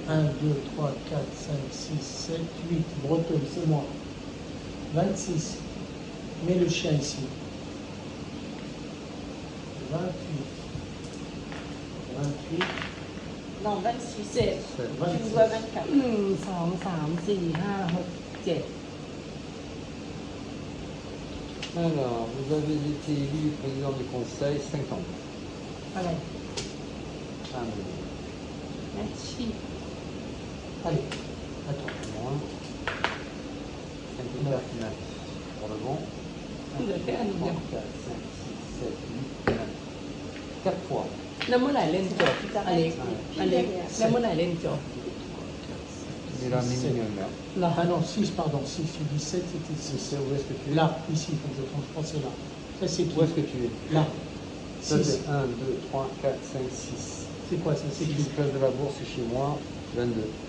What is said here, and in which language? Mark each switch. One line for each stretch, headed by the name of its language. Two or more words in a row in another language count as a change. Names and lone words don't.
French: 1, 2, 3, 4, 5, 6, 7, 8. Bretonne, c'est moi. 26. Mets le chien ici. 28. 28. Non, 26.
Thai: เจ็ด
French: Tu me 26. dois 24.
Thai: หนึ่งสองสามสี่ห้าหกเจ็ด
French: Alors, vous avez été élu président du conseil 50.
Thai: อะไร
French: 1, 2,
Thai: แมทชี่
French: Allez, attends. moins. 54, 9. Pour le bon.
Thai: เหลือแค่อัน
French: 2,
Thai: เดียว
French: 3, 4, 5, 6, 7, 8, 9. 4 fois.
Thai: แล้วเมื่อไหร่เล่นจบอเล็กอเล็กแล้วเมื่อไหร่เล่นจบ
French: Mais là, minimum là.
Thai: เหรอ
French: Ah non, 6, pardon. 6, tu dis 7, c'était 6. Où est-ce que tu es? Là, ici, il faut que je pense, c'est là. Ça, c'est qui? Où est-ce que tu es? Là. Ça, 6. c'est 1, 2, 3, 4, 5, 6. C'est quoi ça? C'est C'est qui? place de la bourse chez moi, 22.